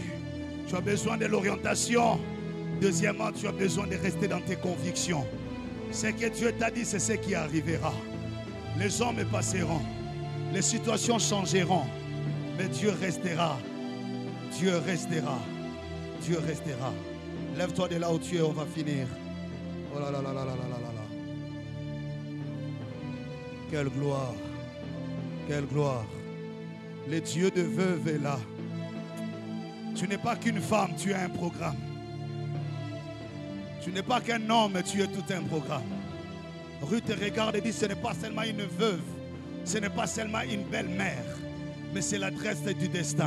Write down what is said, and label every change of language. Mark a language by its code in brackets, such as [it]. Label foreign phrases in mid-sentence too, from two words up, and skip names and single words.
[fr] Tu as besoin de l'orientation. Deuxièmement, tu as besoin de rester dans tes convictions. Ce que Dieu t'a dit, c'est ce qui arrivera. Les hommes passeront, les situations changeront, mais Dieu restera. Dieu restera. Dieu restera. Lève-toi de là où tu es, on va finir. Oh là là là là là là là là. Quelle gloire. Quelle gloire. Le Dieu de veuve est là. Tu n'es pas qu'une femme, tu as un programme. Tu n'es pas qu'un homme, tu es tout un programme. Ruth te regarde et dit, ce n'est pas seulement une veuve, ce n'est pas seulement une belle-mère, mais c'est l'adresse du destin.